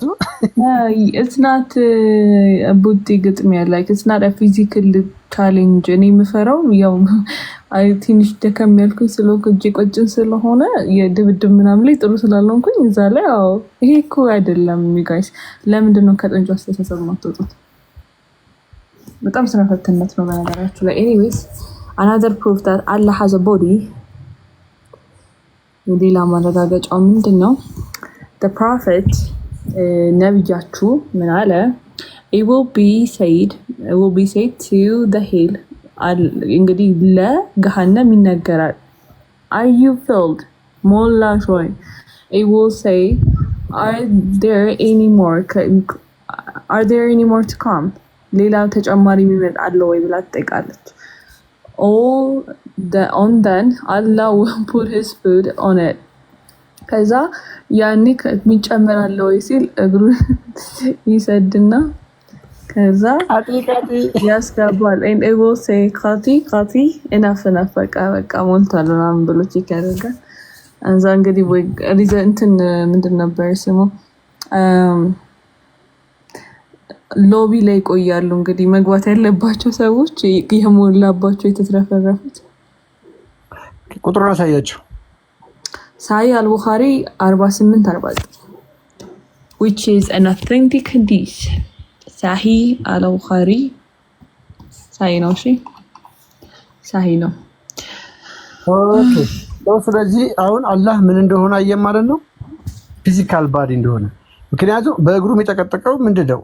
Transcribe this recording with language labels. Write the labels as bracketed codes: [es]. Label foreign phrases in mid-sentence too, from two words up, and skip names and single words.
[am] እትናት ቡቲ ግጥሚያ ላይ እትናት [en] physical challenge። [am] እኔ የምፈራው ያው ትንሽ ደከም ያልኩኝ ስለሆንኩ እጄ ቆጭን ስለሆነ የድብድብ ምናምን ላይ ጥሩ ስላልሆንኩኝ እዛ ላይ ያው ይሄ እኮ አይደለም። ጋይስ ለምንድን ነው ከጥንጁ አስተሳሰብ ማትወጡት? በጣም ስራ ፈትነት ነው በነገራችሁ ላይ። ኤኒዌይስ [en] another proof that Allah has a body [am] ሌላ ማረጋገጫው ምንድን ነው? [en] the prophet [am] ነብያችሁ ምን አለ? [en] it will be said to the hell [am] እንግዲህ ለገሃነም ይነገራል። [en] are you filled [am] ሞላሽ ወይ? [en] it will say are there any more to come [am] ሌላ ተጨማሪ የሚመጣ አለ ወይ ብላ ትጠይቃለች። [en] then Allah will put his food on it [am] ከዛ ያኔ የሚጨመራለ ወይ ሲል እግሩን ይሰድና ከዛ ያስገባል። [en] and it will say [am] ቃቲ enough በቃ ሞልቷል ምናምን ብሎ ቼክ ያደርጋል። እዛ እንግዲህ ወይ እንትን ምንድን ነበር ስሙ ሎቢ ላይ ይቆያሉ። እንግዲህ መግባት ያለባቸው ሰዎች የሞላባቸው የተትረፈረፉት ቁጥሩን አሳያቸው። ሳሂህ አልቡኻሪ 4849 [en] which is an authentic hadith። [am] ሳሂህ አልቡኻሪ ሳሂህ ነው። እሺ ሳሂህ ነው። ኦኬ ስለዚህ አሁን አላህ ምን እንደሆነ አየን ማለት ነው። [en] physical body [am] እንደሆነ። ምክንያቱም በእግሩ የሚጠቀጥቀው ምንድነው?